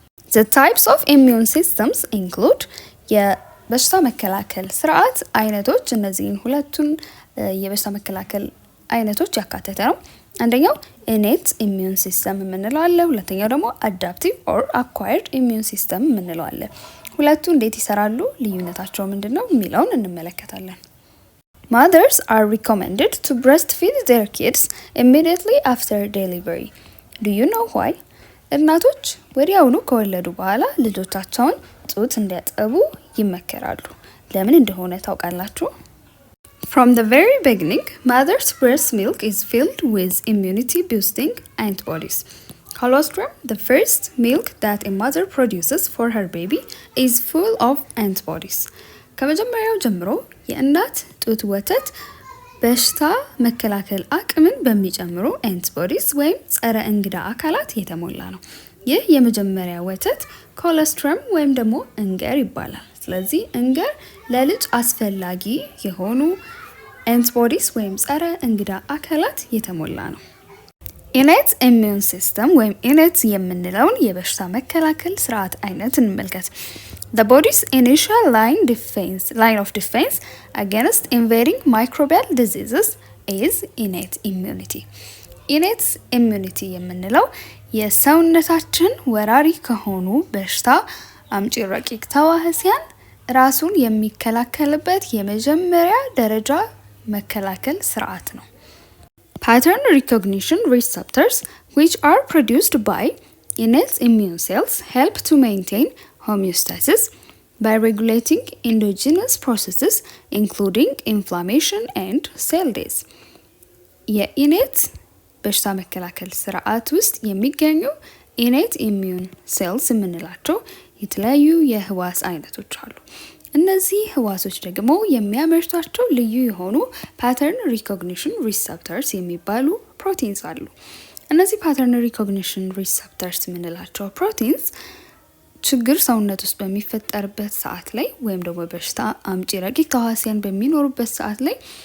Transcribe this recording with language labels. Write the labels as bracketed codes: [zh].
[en] The types of immune systems include [am] የበሽታ መከላከል ስርዓት አይነቶች እነዚህን ሁለቱን የበሽታ መከላከል አይነቶች ያካተተ ነው። አንደኛው ኢኔት ኢሚዩን ሲስተም የምንለው አለ። ሁለተኛው ደግሞ አዳፕቲቭ ኦር አኳየርድ ኢሚዩን ሲስተም የምንለው አለ። ሁለቱ እንዴት ይሰራሉ፣ ልዩነታቸው ምንድነው የሚለውን እንመለከታለን። [en] Mothers are recommended to breastfeed their kids immediately after delivery. Do you know why? [am] እናቶች ወዲያውኑ ከወለዱ በኋላ ልጆቻቸውን ጡት እንዲያጠቡ ይመከራሉ። ለምን እንደሆነ ታውቃላችሁ? [en] From the very beginning, mother's breast milk is filled with immunity-boosting antibodies. Colostrum, the first milk that a mother produces for her baby, is full of antibodies. [am] ከመጀመሪያው ጀምሮ የእናት ጡት ወተት በሽታ መከላከል አቅምን በሚጨምሩ አንቲቦዲስ ወይም ጸረ እንግዳ አካላት የተሞላ ነው። ይህ የመጀመሪያ ወተት ኮሎስትረም ወይም ደግሞ እንገር ይባላል። ስለዚህ እንገር ለልጅ አስፈላጊ የሆኑ አንቲቦዲስ ወይም ጸረ እንግዳ አካላት የተሞላ ነው። ኢኔት ኢሚዩን ሲስተም ወይም ኢኔት የምንለውን የበሽታ መከላከል ስርዓት አይነት እንመልከት። [en] The body's initial line of defense against invading microbial diseases is innate immunity. Innate immunity [am] የምንለው የሰውነታችን ወራሪ ከሆኑ በሽታ አምጪ ረቂቅ ተዋሲያን ራሱን የሚከላከልበት የመጀመሪያ ደረጃ መከላከል ስርዓት ነው። [en] Pattern recognition receptors, which are produced by innate immune cells, help to maintain homeostasis by regulating endogenous processes including inflammation and cell death. [am] የኢኔት በሽታ መከላከል ስርዓት ውስጥ የሚገኙ ኢኔት ኢሚዩን ሴልስ የምንላቸው የተለያዩ የህዋስ አይነቶች አሉ። እነዚህ ህዋሶች ደግሞ የሚያመርቷቸው ልዩ የሆኑ ፓተርን ሪኮግኒሽን ሪሰፕተርስ የሚባሉ ፕሮቲንስ አሉ። እነዚህ ፓተርን ሪኮግኒሽን ሪሰፕተርስ የምንላቸው ፕሮቲንስ ችግር ሰውነት ውስጥ በሚፈጠርበት ሰዓት ላይ ወይም ደግሞ በሽታ አምጪ ረቂቅ ተዋሲያን በሚኖሩበት ሰዓት ላይ